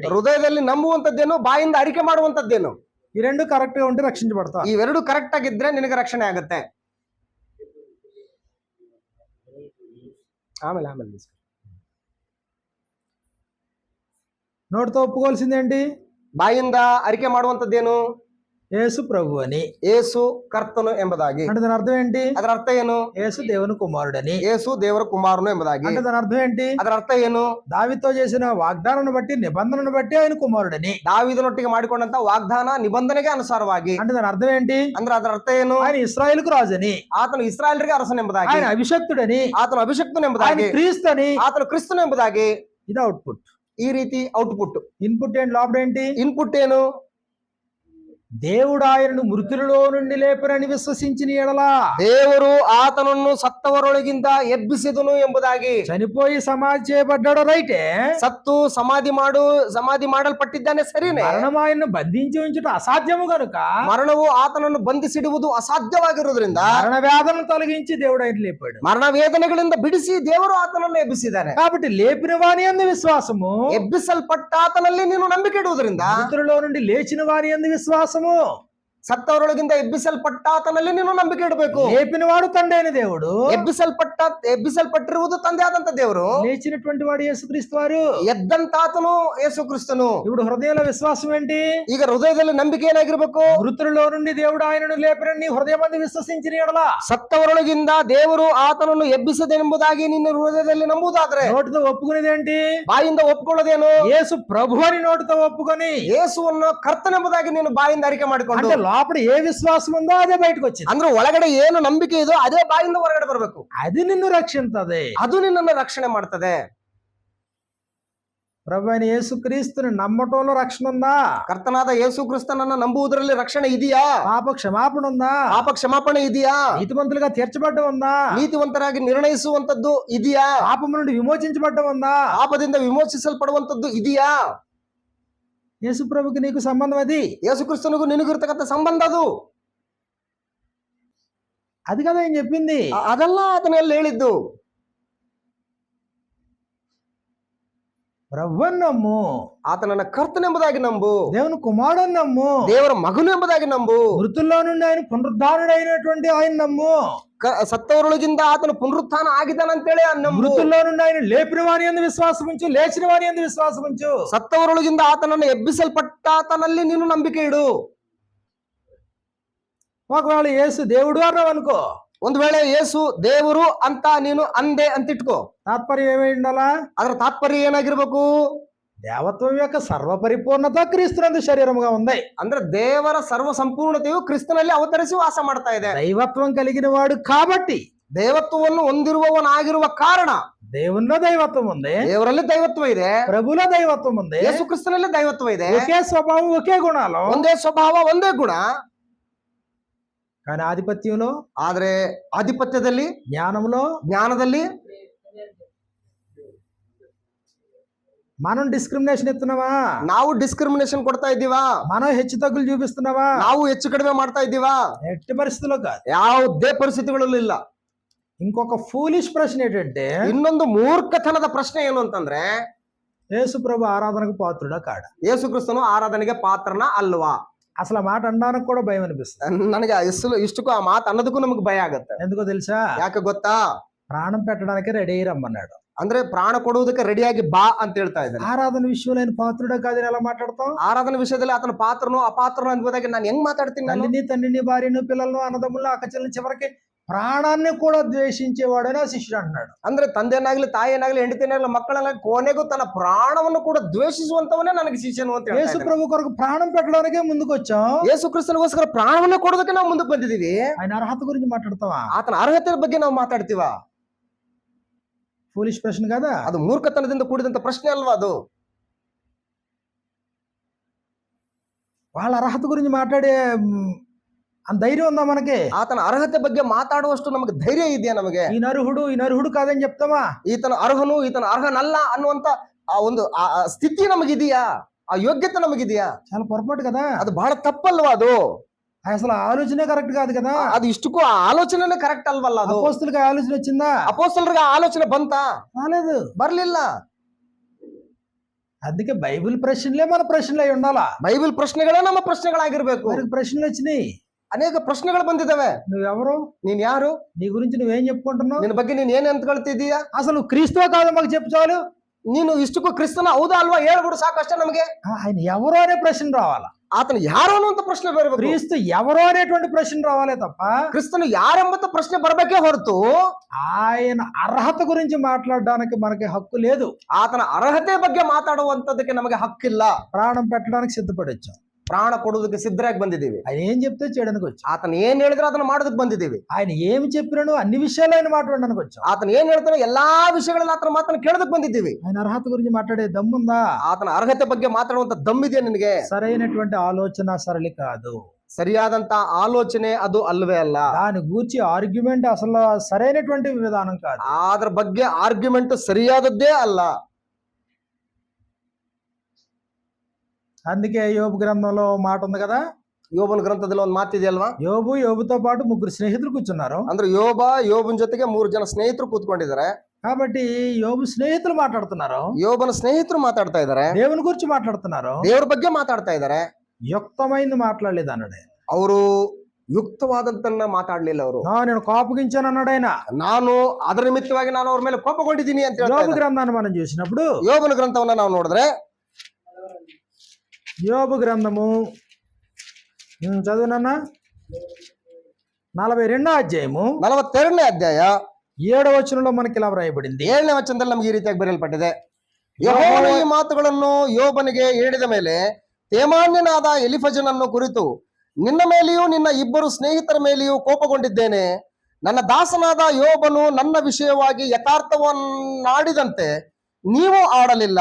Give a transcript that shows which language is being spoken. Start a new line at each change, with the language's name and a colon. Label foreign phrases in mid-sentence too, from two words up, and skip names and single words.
Kannada: ಹೃದಯದಲ್ಲಿ ನಂಬುವಂತದ್ದೇನು, ಬಾಯಿಂದ ಅರಿಕೆ ಮಾಡುವಂತದ್ದೇನು?
Telugu: ఈ రెండు కరెక్ట్ గా ఉంటే రక్షించబడతా.
Kannada: ಇವೆರಡು ಕರೆಕ್ಟ್ ಆಗಿದ್ರೆ ನಿನಗೆ ರಕ್ಷಣೆ ಆಗುತ್ತೆ. ಆಮೇಲೆ
Telugu: నోటితో ఒప్పుకోవాల్సిందేంటి?
Kannada: ಬಾಯಿಂದ ಅರಿಕೆ ಮಾಡುವಂತದ್ದೇನು?
Telugu: యేసు ప్రభు అని.
Kannada: ಯೇಸು ಕರ್ತನು ಎಂಬುದಾಗಿ.
Telugu: అంటే దాని అర్థం ఏంటి?
Kannada: ಅದರ ಅರ್ಥ ಏನು?
Telugu: యేసు దేవుని కుమారుడని.
Kannada: ಯೇಸು ದೇವರ ಕುಮಾರನು ಎಂಬುದಾಗಿ.
Telugu: అంటే దాని అర్థం ఏంటి?
Kannada: ಅದರ ಅರ್ಥ ಏನು?
Telugu: దావీదుతో చేసిన వాగ్దానాన్ని బట్టి, నిబంధనను బట్టి ఆయన కుమారుడని.
Kannada: ದಾವೀದನೊಟ್ಟಿಗೆ ಮಾಡಿಕೊಂಡಂತ ವಾಗ್ದಾನ ನಿಬಂಧನೆಗೆ ಅನುಸಾರವಾಗಿ.
Telugu: అంటే దాని అర్థం ఏంటి?
Kannada: ಅಂದ್ರೆ ಅದರ ಅರ್ಥ ಏನು?
Telugu: ఆయన ఇశ్రాయేలుకు రాజని,
Kannada: ಆತನು ಇಸ್ರಾಯೇಲ್ರಿಗೆ ಅರಸನು ಎಂಬುದಾಗಿ.
Telugu: ఆయన అభిషక్తుడని,
Kannada: ಆತನು ಅಭಿಷಕ್ತನು
Telugu: ఆయన
Kannada: ಎಂಬುದಾಗಿ.
Telugu: క్రీస్తుని.
Kannada: ಆತನು ಕ್ರಿಸ್ತನು ಎಂಬುದಾಗಿ.
Telugu: ఇది అవుట్పుట్.
Kannada: ಈ ರೀತಿ ಔಟ್ಪುಟ್.
Telugu: ఇన్పుట్ ఏంటి, లోపల ఏంటి?
Kannada: ಇನ್ಪುಟ್ ಏನು?
Telugu: దేవుడు ఆయనను మృతులలో నుండి లేపరని విశ్వసించిన ఎడల,
Kannada: ದೇವರು ಆತನನ್ನು ಸತ್ತವರೊಳಗಿಂದ ಎಬ್ಬಿಸಿದನು ಎಂಬುದಾಗಿ.
Telugu: చనిపోయి సమాధి చేయబడ్డాడు, రైటే.
Kannada: ಸತ್ತು ಸಮಾಧಿ ಮಾಡಲ್ಪಟ್ಟಿದ್ದಾನೆ, ಸರಿನೇ.
Telugu: మరణం ఆయన్ను బంధించి ఉంచుట అసాధ్యము గనుక,
Kannada: ಮರಣವು ಆತನನ್ನು ಬಂಧಿಸಿಡುವುದು ಅಸಾಧ್ಯವಾಗಿರುವುದರಿಂದ,
Telugu: మరణ వేదనను తొలగించి దేవుడు ఆయన లేపాడు.
Kannada: ಮರಣ ವೇದನೆಗಳಿಂದ ಬಿಡಿಸಿ ದೇವರು ಆತನನ್ನು ಎಬ್ಬಿಸಿದ್ದಾನೆ.
Telugu: కాబట్టి లేపిన వాని యందు విశ్వాసము,
Kannada: ಎಬ್ಬಿಸಲ್ಪಟ್ಟ ಆತನಲ್ಲಿ ನೀನು ನಂಬಿಕೆ ಇಡುವುದರಿಂದ,
Telugu: మృతులలో నుండి లేచిన వాని యందు విశ్వాసము,
Kannada: ಸತ್ತವರೊಳಗಿಂದ ಎಬ್ಬಿಸಲ್ಪಟ್ಟ ಆತನಲ್ಲಿ ನೀನು ನಂಬಿಕೆ ಇಡಬೇಕು.
Telugu: లేపిన వాడు తండ్రి అయిన దేవుడు,
Kannada: ಎಬ್ಬಿಸಲ್ಪಟ್ಟಿರುವುದು ತಂದೆ ಆದಂತ ದೇವರು,
Telugu: లేచినటువంటి వాడు యేసుక్రీస్తు వారు.
Kannada: ಎದ್ದಂತ ಆತನು ಯೇಸು ಕ್ರಿಸ್ತನು.
Telugu: ఇప్పుడు హృదయంలో విశ్వాసం ఏంటి?
Kannada: ಈಗ ಹೃದಯದಲ್ಲಿ ನಂಬಿಕೆ ಏನಾಗಿರ್ಬೇಕು?
Telugu: మృతులలో నుండి దేవుడు ఆయనను లేపరని నీ హృదయమందు విశ్వసించిన ఎడల,
Kannada: ಸತ್ತವರೊಳಗಿಂದ ದೇವರು ಆತನನ್ನು ಎಬ್ಬಿಸದೆಂಬುದಾಗಿ ನಿನ್ನ ಹೃದಯದಲ್ಲಿ ನಂಬುವುದಾದ್ರೆ,
Telugu: నోటితో ఒప్పుకునేదేంటి?
Kannada: ಬಾಯಿಂದ ಒಪ್ಕೊಳ್ಳೋದೇನು?
Telugu: యేసు ప్రభు అని నోటితో ఒప్పుకొని,
Kannada: ಯೇಸುವನ್ನು ಕರ್ತನೆಂಬುದಾಗಿ ನೀನು ಬಾಯಿಂದ ಅರಿಕೆ ಮಾಡಿಕೊಂಡು,
Telugu: అంటే లోపల ఏ విశ్వాసం ఉందో అదే బయటకు వచ్చింది.
Kannada: ಅಂದ್ರೆ ಒಳಗಡೆ ಏನು ನಂಬಿಕೆ ಇದೋ ಅದೇ ಬಾಯಿಂದ ಹೊರಗಡೆ ಬರಬೇಕು.
Telugu: అది నిన్ను రక్షించదే,
Kannada: ಅದು ನಿನ್ನನ್ನು ರಕ್ಷಣೆ ಮಾಡ್ತದೆ.
Telugu: ప్రభు అయిన యేసుక్రీస్తుని నమ్మటంలో రక్షణ ఉందా?
Kannada: ಕರ್ತನಾದ ಯೇಸು ಕ್ರಿಸ್ತನನ್ನ ನಂಬುವುದರಲ್ಲಿ ರಕ್ಷಣೆ ಇದೆಯಾ?
Telugu: పాప క్షమాపణ ఉందా?
Kannada: ಪಾಪ ಕ್ಷಮಾಪಣೆ ಇದೆಯಾ?
Telugu: నీతిమంతులుగా తీర్చబడ్డం ఉందా?
Kannada: ನೀತಿವಂತರಾಗಿ ನಿರ್ಣಯಿಸುವಂತದ್ದು ಇದೆಯಾ?
Telugu: పాపము నుండి విమోచించబడ్డం ఉందా?
Kannada: ಪಾಪದಿಂದ ವಿಮೋಚಿಸಲ್ಪಡುವಂತದ್ದು ಇದೆಯಾ?
Telugu: యేసు ప్రభుకి నీకు సంబంధం అది.
Kannada: ಯೇಸು ಕ್ರಿಸ್ತನಿಗೂ ನಿನಗಿರ್ತಕ್ಕಂಥ ಸಂಬಂಧ ಅದು.
Telugu: అది కదా ఆయన చెప్పింది.
Kannada: ಅದೆಲ್ಲ ಆತನಲ್ಲಿ ಹೇಳಿದ್ದು.
Telugu: ప్రభువుని నమ్ము,
Kannada: ಆತನನ್ನ ಕರ್ತನೆಂಬುದಾಗಿ ನಂಬು,
Telugu: దేవుని కుమారుని నమ్ము,
Kannada: ದೇವರ ಮಗನು ಎಂಬುದಾಗಿ ನಂಬು,
Telugu: మృతుల్లో నుండి ఆయన పునరుద్ధారుడైనటువంటి ఆయన నమ్ము,
Kannada: ಸತ್ತವರೊಳಗಿಂದ ಆತನು ಪುನರುತ್ಥಾನ ಆಗಿದ್ದಾನಂತೇಳಿ ನಂಬು,
Telugu: మృతుల్లో నుండి ఆయన లేపిన వాని యందు విశ్వాసం ఉంచు, లేచిన వాని యందు విశ్వాసం ఉంచు.
Kannada: ಸತ್ತವರೊಳಗಿಂದ ಆತನನ್ನು ಎಬ್ಬಿಸಲ್ಪಟ್ಟ ಆತನಲ್ಲಿ ನೀನು ನಂಬಿಕೆ ಇಡು.
Telugu: ఒకవేళ యేసు దేవుడు అన్నావు అనుకో,
Kannada: ಒಂದು ವೇಳೆ ಯೇಸು ದೇವರು ಅಂತ ನೀನು ಅಂದೆ ಅಂತಿಟ್ಕೋ,
Telugu: తాత్పర్యం ఏమై ఉండాలా?
Kannada: ಅದರ ತಾತ್ಪರ್ಯ ಏನಾಗಿರ್ಬೇಕು?
Telugu: దేవత్వం యొక్క సర్వ పరిపూర్ణత క్రీస్తునందు శరీరముగా ఉంది.
Kannada: ಅಂದ್ರೆ ದೇವರ ಸರ್ವ ಸಂಪೂರ್ಣತೆಯು ಕ್ರಿಸ್ತನಲ್ಲಿ ಅವತರಿಸಿ ವಾಸ ಮಾಡ್ತಾ ಇದೆ.
Telugu: దైవత్వం కలిగిన వాడు కాబట్టి,
Kannada: ದೇವತ್ವವನ್ನು ಹೊಂದಿರುವವನಾಗಿರುವ ಕಾರಣ
Telugu: దేవునిలో దైవత్వం ఉంది,
Kannada: ದೇವರಲ್ಲಿ ದೈವತ್ವ ಇದೆ,
Telugu: ప్రభులో దైవత్వం ఉంది,
Kannada: ಯೇಸು ಕ್ರಿಸ್ತನಲ್ಲಿ ದೈವತ್ವ ಇದೆ.
Telugu: ఒకే స్వభావం, ఒకే గుణాలు,
Kannada: ಒಂದೇ ಸ್ವಭಾವ, ಒಂದೇ ಗುಣ.
Telugu: కానీ ఆధిపత్యంలో,
Kannada: ಆದ್ರೆ ಆಧಿಪತ್ಯದಲ್ಲಿ,
Telugu: జ్ఞానంలో,
Kannada: ಜ್ಞಾನದಲ್ಲಿ,
Telugu: మనం డిస్క్రిమినేషన్ ఇస్తున్నావా?
Kannada: ನಾವು ಡಿಸ್ಕ್ರಿಮಿನೇಷನ್ ಕೊಡ್ತಾ ಇದ್ದೀವಾ?
Telugu: మనం హెచ్చు తగ్గులు చూపిస్తున్నావా?
Kannada: ನಾವು ಹೆಚ್ಚು ಕಡಿಮೆ ಮಾಡ್ತಾ ಇದ್ದೀವಾ?
Telugu: ఎట్టి పరిస్థితుల్లో కాదు.
Kannada: ಯಾವುದೇ ಪರಿಸ್ಥಿತಿಗಳಲ್ಲೂ ಇಲ್ಲ.
Telugu: ఇంకొక ఫూలిష్ ప్రశ్న ఏంటంటే,
Kannada: ಇನ್ನೊಂದು ಮೂರ್ಖತನದ ಪ್ರಶ್ನೆ ಏನು ಅಂತಂದ್ರೆ,
Telugu: యేసు ప్రభు ఆరాధనకు పాత్రుడా కాడా?
Kannada: ಯೇಸು ಕ್ರಿಸ್ತನು ಆರಾಧನೆಗೆ ಪಾತ್ರನ ಅಲ್ವಾ?
Telugu: అసలు ఆ మాట అనడానికి కూడా భయం అనిపిస్తుంది.
Kannada: ನನಗೆ ಇಷ್ಟಕ್ಕೂ ಆ ಮಾತು ಅನ್ನೋದಕ್ಕೂ ನಮ್ಗೆ ಭಯ ಆಗತ್ತೆ.
Telugu: ఎందుకో తెలుసా?
Kannada: ಯಾಕೆ ಗೊತ್ತಾ?
Telugu: ప్రాణం పెట్టడానికి రెడీ అయ్యి రమ్మన్నాడు.
Kannada: ಅಂದ್ರೆ ಪ್ರಾಣ ಕೊಡುವುದಕ್ಕೆ ರೆಡಿಯಾಗಿ ಬಾ ಅಂತ ಹೇಳ್ತಾ ಇದ್ದಾನೆ.
Telugu: ఆరాధన విషయంలో ఆయన పాత్రుడా కాదని ఎలా మాట్లాడతాం?
Kannada: ಆರಾಧನೆ ವಿಷಯದಲ್ಲಿ ಆತನ ಪಾತ್ರನು ಅಪಾತ್ರನು ಅನ್ಬೋದಾಗ ನಾನು ಹೆಂಗ್ మాట్లాಡ್ತೀನಿ?
Telugu: తల్లిని తండ్రిని భార్యను పిల్లలను అన్నదమ్ములను అక్కచెల్లని చివరికి ప్రాణాన్ని కూడా ద్వేషించేవాడని ఆ శిష్యుడు అంటున్నాడు.
Kannada: ಅಂದ್ರೆ ತಂದೆನಾಗ್ಲಿ ತಾಯಿಯನ್ನಾಗ್ಲಿ ಹೆಂಡತಿನಾಗ್ಲಿ ಮಕ್ಕಳನ್ನಾಗ್ಲಿ ಕೊನೆಗೂ ತನ್ನ ಪ್ರಾಣವನ್ನು ಕೂಡ ದ್ವೇಷಿಸುವಂತವನೇ ನನಗೆ ಶಿಷ್ಯನು ಅಂತ ಹೇಳ್ತಾ
Telugu: యేసు
Kannada: ಇದ್ದಾನೆ.
Telugu: ప్రభు కొరకు ప్రాణం పెట్టడానికే ముందుకు వచ్చాం.
Kannada: ಯೇಸು ಕ್ರಿಸ್ತನಿಗೋಸ್ಕರ ಪ್ರಾಣವನ್ನು ಕೊಡೋದಕ್ಕೆ ನಾವು ಮುಂದಕ್ಕೆ ಬಂದಿದ್ದೀವಿ.
Telugu: ఆయన ಅರ್ಹత గురించి మాట్లాడతావా?
Kannada: ಆತನ ಅರ್ಹತೆ ಬಗ್ಗೆ ನಾವು ಮಾತಾಡ್ತೀವ?
Telugu: ఫూలిష్ ప్రశ్న కదా.
Kannada: ಅದು ಮೂರ್ಖತನದಿಂದ ಕೂಡಿದಂತ ಪ್ರಶ್ನೆ ಅಲ್ವಾ ಅದು?
Telugu: వాళ్ళ అర్హత గురించి మాట్లాడే అంత ధైర్యం ఉందా మనకి?
Kannada: ಆತನ ಅರ್ಹತೆ ಬಗ್ಗೆ ಮಾತಾಡುವಷ್ಟು ನಮಗೆ ಧೈರ್ಯ ಇದೆಯಾ ನಮಗೆ?
Telugu: ఈ నరుహుడు కాదని చెప్తామా?
Kannada: ಈತನ ಅರ್ಹನು ಈತನ ಅರ್ಹನಲ್ಲ ಅನ್ನುವಂತ ಆ ಒಂದು ಆ ಸ್ಥಿತಿ ನಮಗಿದೆಯಾ? ಆ ಯೋಗ್ಯತೆ ನಮಗಿದೆಯಾ?
Telugu: చాలా పొరపాటు కదా.
Kannada: ಅದು ಬಹಳ ತಪ್ಪಲ್ವಾ ಅದು?
Telugu: అసలు ఆలోచనే కరెక్ట్ కాదు కదా.
Kannada: ಅದು ಇಷ್ಟಕ್ಕೂ ಆ ಆಲೋಚನೆನೇ ಕರೆಕ್ಟ್ ಅಲ್ವಲ್ಲ ಅದು?
Telugu: అపోస్తలుకి ఆలోచన వచ్చిందా?
Kannada: ಅಪೊಸ್ತಲರಿಗೆ ಆ ಆಲೋಚನೆ ಬಂತಾ?
Telugu: రాలేదు.
Kannada: ಬರ್ಲಿಲ್ಲ.
Telugu: అందుకే బైబిల్ ప్రశ్నలే మన ప్రశ్నలు అయి ఉండాలా.
Kannada: ಬೈಬಲ್ ಪ್ರಶ್ನೆಗಳೇ ನಮ್ಮ ಪ್ರಶ್ನೆಗಳಾಗಿರ್ಬೇಕು.
Telugu: మనకి ప్రశ్నలు వచ్చినాయి.
Kannada: ಅನೇಕ ಪ್ರಶ್ನೆಗಳು ಬಂದಿದ್ದಾವೆ.
Telugu: నువ్వెవరు?
Kannada: ನೀನ್ ಯಾರು?
Telugu: నీ గురించి నువ్వేం చెప్పుకుంటున్నావు?
Kannada: ನಿನ್ನ ಬಗ್ಗೆ ನೀನ್ ಏನ್ ಅಂದ್ಕೊಳ್ತಿದ್ದೀಯಾ?
Telugu: అసలు నువ్వు క్రీస్తువో కాదో మాకు చెప్పు చాలు.
Kannada: ನೀನು ಇಷ್ಟಕ್ಕೂ ಕ್ರಿಸ್ತನ ಹೌದಾ ಅಲ್ವಾ ಹೇಳ್ಬಿಡು ಸಾಕಷ್ಟೇ ನಮಗೆ.
Telugu: ఆయన ఎవరో అనే ప్రశ్న రావాలా.
Kannada: ಆತನು ಯಾರು ಅನ್ನುವಂತ ಪ್ರಶ್ನೆ ಬರಬೇಕು.
Telugu: క్రీస్తు ఎవరో అనేటువంటి ప్రశ్న రావాలే తప్ప
Kannada: ಕ್ರಿಸ್ತನು ಯಾರೆಂಬಂತ ಪ್ರಶ್ನೆ ಬರಬೇಕೇ ಹೊರತು
Telugu: ఆయన అర్హత గురించి మాట్లాడడానికి మనకి హక్కు లేదు.
Kannada: ಆತನ ಅರ್ಹತೆ ಬಗ್ಗೆ ಮಾತಾಡುವಂತದಕ್ಕೆ ನಮಗೆ ಹಕ್ಕಿಲ್ಲ.
Telugu: ప్రాణం పెట్టడానికి సిద్ధపడి వచ్చాం.
Kannada: ಪ್ರಾಣ ಕೊಡುವುದಕ್ಕೆ ಸಿದ್ಧರಾಗಿ ಬಂದಿದ್ದೀವಿ.
Telugu: ఆయన ఏం చెప్తే చేయడానికి వచ్చాం.
Kannada: ಆತನ ಏನ್ ಹೇಳಿದ್ರೆ ಅದನ್ನ ಮಾಡೋದಕ್ಕೆ ಬಂದಿದ್ದೀವಿ.
Telugu: ఆయన ఏమి చెప్పినాడు అన్ని విషయాలు ఆయన మాట్లాడడానికి వచ్చాం.
Kannada: ಆತನ ಏನ್ ಹೇಳ್ತಾನೋ ಎಲ್ಲಾ ವಿಷಯಗಳಲ್ಲಿ ಆತನ ಮಾತನ್ನ ಕೇಳೋದಕ್ಕೆ ಬಂದಿದ್ದೀವಿ.
Telugu: ఆయన అర్హత గురించి మాట్లాడే దమ్ముందా?
Kannada: ಆತನ ಅರ್ಹತೆ ಬಗ್ಗೆ ಮಾತಾಡುವಂತ ದಮ್ಮಿದೆಯಾ ನಿನಗೆ?
Telugu: సరైనటువంటి ఆలోచన సరళి కాదు.
Kannada: ಸರಿಯಾದಂತ ಆಲೋಚನೆ ಅದು ಅಲ್ವೇ ಅಲ್ಲ.
Telugu: దాని గూర్చి ఆర్గ్యుమెంట్ అసలు సరైనటువంటి విధానం కాదు.
Kannada: ಅದ್ರ ಬಗ್ಗೆ ಆರ್ಗ್ಯುಮೆಂಟ್ ಸರಿಯಾದದ್ದೇ ಅಲ್ಲ.
Telugu: అందుకే యోబు గ్రంథంలో మాట ఉంది కదా.
Kannada: ಯೋಬನ ಗ್ರಂಥದಲ್ಲಿ ಒಂದು ಮಾತಿದೆಯಲ್ವಾ?
Telugu: యోబుతో పాటు ముగ్గురు స్నేహితులు కూర్చున్నారు.
Kannada: ಅಂದ್ರೆ ಯೋಬನ ಜೊತೆಗೆ 3 ಜನ ಸ್ನೇಹಿತರು ಕೂತ್ಕೊಂಡಿದ್ದಾರೆ.
Telugu: కాబట్టి యోబు స్నేహితులు మాట్లాడుతున్నారు.
Kannada: ಯೋಬನ ಸ್ನೇಹಿತರು ಮಾತಾಡ್ತಾ ಇದ್ದಾರೆ.
Telugu: దేవుని గురించి మాట్లాడుతున్నారు.
Kannada: ದೇವರ ಬಗ್ಗೆ ಮಾತಾಡ್ತಾ ಇದ್ದಾರೆ.
Telugu: యుక్తమైంది మాట్లాడలేదు అన్నాడు.
Kannada: ಅವರು ಯುಕ್ತವಾದಂತನ್ನ ಮಾತಾಡ್ಲಿಲ್ಲ. ಅವರು
Telugu: నేను కోపగించాను అన్నాడు ఆయన.
Kannada: ನಾನು ಅದರ ನಿಮಿತ್ತವಾಗಿ ನಾನು ಅವ್ರ ಮೇಲೆ ಕೋಪಗೊಂಡಿದ್ದೀನಿ ಅಂತ ಹೇಳ್ತಾ
Telugu: యోబు గ్రంథాన్ని మనం చూసినప్పుడు
Kannada: ಯೋಬನ ಗ್ರಂಥವನ್ನ ನಾವು ನೋಡಿದ್ರೆ
Telugu: యోబు గ్రంథము చదువునన్నా 42వ అధ్యాయము
Kannada: 42ನೇ ಅಧ್ಯಾಯ
Telugu: 7వ వచనంలో మనకి ఇలా వ్రాయబడింది.
Kannada: 7ನೇ ವಚನದಲ್ಲಿ ನಮಗೆ ಈ ರೀತಿಯಾಗಿ ಬರೆಯಲ್ಪಟ್ಟಿದೆ. ಯೆಹೋವನು ಈ ಮಾತುಗಳನ್ನು ಯೋಬನಿಗೆ ಹೇಳಿದ ಮೇಲೆ ತೇಮಾನ್ಯನಾದ ಎಲಿಫಜನನ್ನು ಕುರಿತು ನಿನ್ನ ಮೇಲೆಯೂ ನಿನ್ನ 2 ಸ್ನೇಹಿತರ ಮೇಲೆಯೂ ಕೋಪಗೊಂಡಿದ್ದೇನೆ. ನನ್ನ ದಾಸನಾದ ಯೋಬನು ನನ್ನ ವಿಷಯವಾಗಿ ಯಥಾರ್ಥವನ್ನಾಡಿದಂತೆ ನೀವು ಆಡಲಿಲ್ಲ.